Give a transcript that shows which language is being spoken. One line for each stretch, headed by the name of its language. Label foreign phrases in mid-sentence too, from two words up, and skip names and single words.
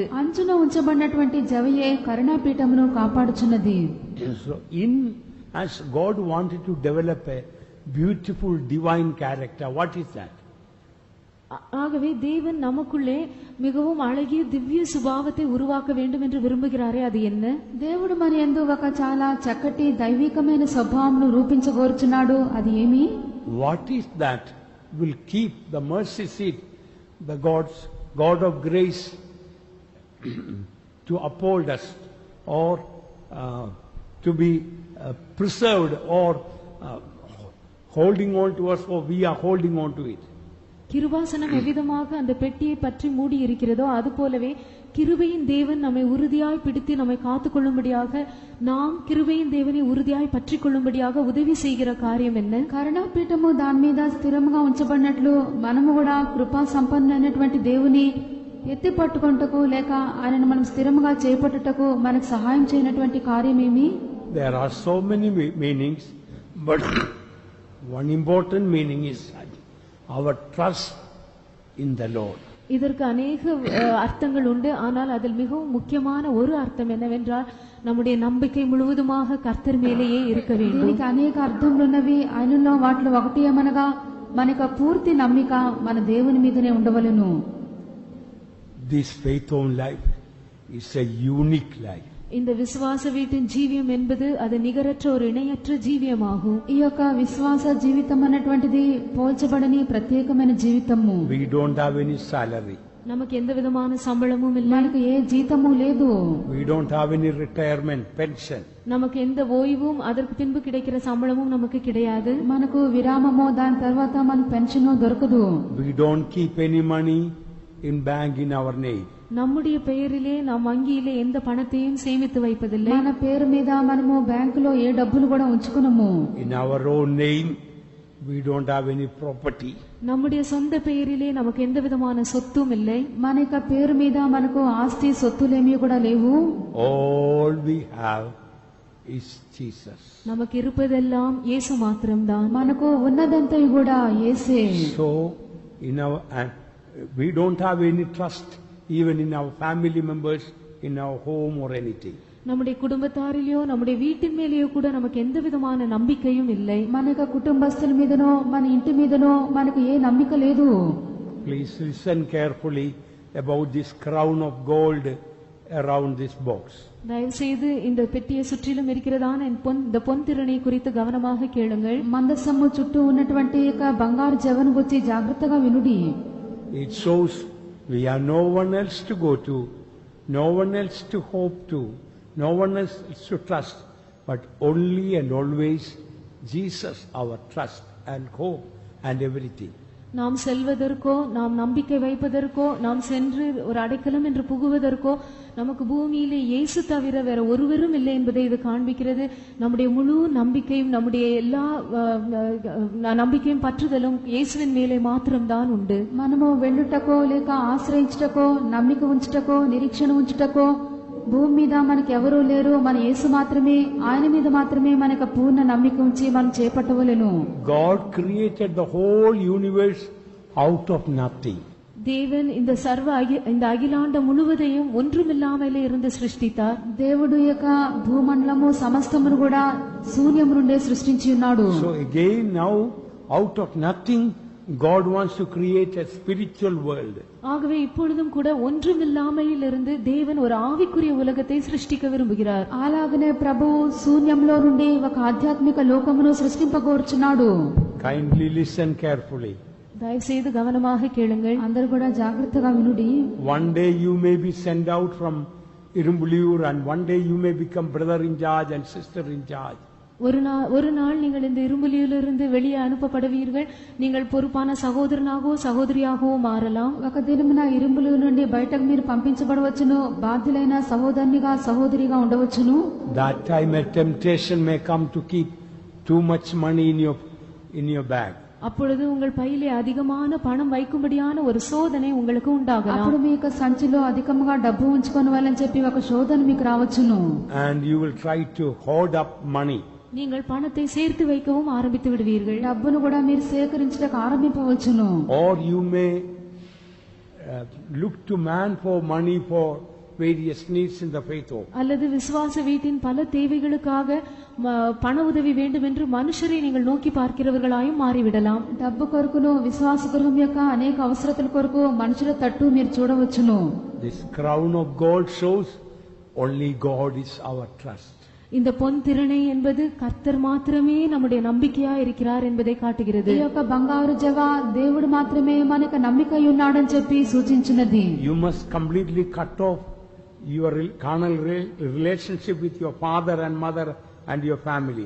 Telugu: అంచున ఉంచబడినటువంటి జవయే కరుణాపీఠమును కాపాడుచున్నది.
English: So as God wanted to develop a beautiful divine character, what is that?
Tamil: ஆகவே தேவன் நமக்குள்ளே மிகவும் அழகிய திவ்ய சுபாவத்தை உருவாக்க வேண்டும் என்று விரும்புகிறாரே, அது என்ன?
Telugu: దేవుడు మన యందు ఒక చాలా చక్కటి దైవికమైన స్వభావమును రూపించగోరుచున్నాడు. అది ఏమి?
English: What is that will keep the mercy seat, the God of grace, to uphold us, or to be preserved, or holding on to us, or we are holding on to it.
Tamil: கிருபாசனம் எவ்விதமாக அந்த பெட்டியை பற்றி மூடி இருக்கிறதோ அதுபோலவே கிருபையின் தேவன் நம்மை உறுதியாய் பிடித்து நம்மை காத்துக் கொள்ளும்படியாக, நாம் கிருபையின் தேவனை உறுதியாய் பற்றிக் கொள்ளும்படியாக உதவி செய்கிற காரியம் என்ன?
Telugu: కరుణాపీఠము దాని మీద స్థిరముగా ఉంచబడినట్లు మనము కూడా కృపా సంపన్నమైనటువంటి దేవుని ఎత్తి పట్టుకొంటకు లేక ఆయనను మనం స్థిరముగా చేపట్టుటకు మనకు సహాయం చేయనటువంటి కార్యం ఏమి?
English: There are so many meanings, but one important meaning is our trust in the Lord.
Tamil: இதற்கு அநேக அர்த்தங்கள் உண்டு. ஆனால் அதில் மிகவும் முக்கியமான ஒரு அர்த்தம் என்னவென்றால் நம்முடைய நம்பிக்கை முழுவதுமாக கர்த்தர் மேலேயே இருக்க வேண்டும்.
Telugu: దీనికి అనేక అర్థములు ఉన్నవి. ఆయనలో వాటిలో ఒకటి ఏమనగా మనకు పూర్తి నమ్మిక మన దేవుని మీదనే ఉండవలెను.
English: This faith home life is a unique life.
Tamil: இந்த விசுவாச வீட்டின் ஜீவியம் என்பது அது நிகரற்ற ஒரு இணையற்ற ஜீவியமாகும்.
Telugu: ఈ యొక్క విశ్వాస జీవితం అన్నటువంటిది పోల్చబడని ప్రత్యేకమైన జీవితము.
English: We don't have any salary.
Tamil: நமக்கு எந்த விதமான சம்பளமும் இல்லை.
Telugu: మనకు ఏ జీతము లేదు.
English: We don't have any retirement pension.
Tamil: நமக்கு எந்த ஓய்வும் அதற்கு பின்பு கிடைக்கிற சம்பளமும் நமக்கு கிடையாது.
Telugu: మనకు విరామమో దాని తర్వాత మన పెన్షన్ దొరకదు.
English: We don't keep any money in bank in our name.
Tamil: நம்முடைய பெயரிலே நாம் வங்கியிலே எந்த பணத்தையும் சேமித்து வைப்பதில்லை.
Telugu: మన పేరు మీద మనము బ్యాంకులో ఏ డబ్బులు కూడా ఉంచుకునము.
English: In our own name we don't have any property.
Tamil: நம்முடைய சொந்த பெயரிலே நமக்கு எந்த விதமான சொத்தும் இல்லை.
Telugu: మన యొక్క పేరు మీద మనకు ఆస్తి సొత్తులేమీ కూడా లేవు.
English: All we have is Jesus.
Tamil: நமக்கு இருப்பதெல்லாம் இயேசு மாத்திரம்தான்.
Telugu: మనకు ఉన్నదంతా కూడా యేసే.
English: So we don't have any trust even in our family members, in our home or anything.
Tamil: நம்முடைய குடும்பத்தாரிலேயோ நம்முடைய வீட்டின் மேலேயோ கூட நமக்கு எந்த விதமான நம்பிக்கையும் இல்லை.
Telugu: మన యొక్క కుటుంబస్తుల మీదనో మన ఇంటి మీదనో మనకు ఏ నమ్మిక లేదు.
English: Please listen carefully about this crown of gold around this box.
Tamil: தயவு செய்து இந்த பெட்டியை சுற்றிலும் இருக்கிறதான இந்த பொன் திறனை குறித்து கவனமாக கேளுங்கள்.
Telugu: మందసము చుట్టూ ఉన్నటువంటి యొక్క బంగారు జవను గురించి జాగ్రత్తగా వినుడి.
English: It shows we have no one else to go to, no one else to hope to, no one else to trust, but only and always Jesus, our trust and hope and everything.
Tamil: நாம் செல்வதற்கோ, நாம் நம்பிக்கை வைப்பதற்கோ, நாம் சென்று ஒரு அடைக்கலம் என்று புகுவதற்கோ நமக்கு பூமியிலே இயேசு தவிர வேற ஒருவரும் இல்லை என்பதை இது காண்பிக்கிறது. நம்முடைய முழு நம்பிக்கையும், நம்முடைய எல்லா நம்பிக்கையும் పట్టుదலும் இயேசுவின் மேலே మాత్రம்தான் உண்டு.
Telugu: మనము వెళ్ళుటకో లేక ఆశ్రయించుటకో, నమ్మిక ఉంచుటకో, నిరీక్షణ ఉంచుటకో భూమి మీద మనకి ఎవరూ లేరు. మన యేసు మాత్రమే, ఆయన మీద మాత్రమే మనకు పూర్ణ నమ్మిక ఉంచి మనం చేపట్టవలెను.
English: God created the whole universe out of nothing.
Tamil: தேவன் இந்த அகிலாண்ட முழுவதையும் ஒன்றுமில்லாமலே இருந்து சிருஷ்டித்தார்.
Telugu: దేవుడు యొక్క భూమండలము సమస్తమును కూడా శూన్యము నుండే సృష్టించి ఉన్నాడు.
English: So again now out of nothing God wants to create a spiritual world.
Tamil: ஆகவே இப்பொழுதும் கூட ஒன்றுமில்லாமையில் இருந்து தேவன் ஒரு ஆவிக்குரிய உலகத்தை சிருஷ்டிக்க விரும்புகிறார்.
Telugu: అలాగనే ప్రభువు శూన్యంలో నుండి ఒక ఆధ్యాత్మిక లోకమును సృష్టింపగోరుచున్నాడు.
English: Kindly listen carefully.
Tamil: தயவு செய்து கவனமாக கேளுங்கள்.
Telugu: అందరూ కూడా జాగ్రత్తగా వినుడి.
English: One day you may be sent out from Irumbulur and one day you may become brother in charge and sister in charge.
Tamil: ஒரு நாள் நீங்கள் இந்த இரும்புலியிலிருந்து வெளியே அனுப்பப்படுவீர்கள். நீங்கள் பொறுப்பான சகோதரனாகவோ சகோதரியாகவோ மாறலாம்.
Telugu: ఒక దినమున ఇరుంబులు నుండి బయటకు మీరు పంపించబడవచ్చును. బాధ్యులైన సహోదరునిగా సహోదరిగా ఉండవచ్చును.
English: That time a temptation may come to keep too much money in your bag.
Tamil: அப்பொழுது உங்கள் பையிலே அதிகமான பணம் வைக்கும்படியான ஒரு சோதனை உங்களுக்கு உண்டாகலாம்.
Telugu: అప్పుడు మీ యొక్క సంచిలో అధికంగా డబ్బు ఉంచుకొని వాళ్ళని చెప్పి ఒక శోధన మీకు రావచ్చును.
English: And you will try to hoard up money.
Tamil: நீங்கள் பணத்தை சேர்த்து வைக்கவும் ஆரம்பித்து விடுவீர்கள்.
Telugu: డబ్బును కూడా మీరు సేకరించడానికి ఆరంభించవచ్చును.
English: Or you may look to man for money for various needs in the faith.
Tamil: அல்லது விசுவாச வீட்டின் பல தேவைகளுக்காக பண உதவி வேண்டும் என்று மனுஷரை நீங்கள் நோக்கி பார்க்கிறவர்களாயும் மாறிவிடலாம்.
Telugu: డబ్బు కొరకును విశ్వాస గృహం యొక్క అనేక అవసరతల కొరకు మనుషుల తట్టు మీరు చూడవచ్చును.
English: This crown of gold shows only God is our trust.
Tamil: இந்த பொன் திரணை என்பது கர்த்தர் மாத்திரமே நம்முடைய நம்பிக்கையா இருக்கிறார் என்பதை காட்டுகிறது.
Telugu: ఈ యొక్క బంగారు జవ దేవుడు మాత్రమే మనకు నమ్మికై ఉన్నాడని చెప్పి సూచించినది.
English: You must completely cut off your carnal relationship with your father and mother and your family.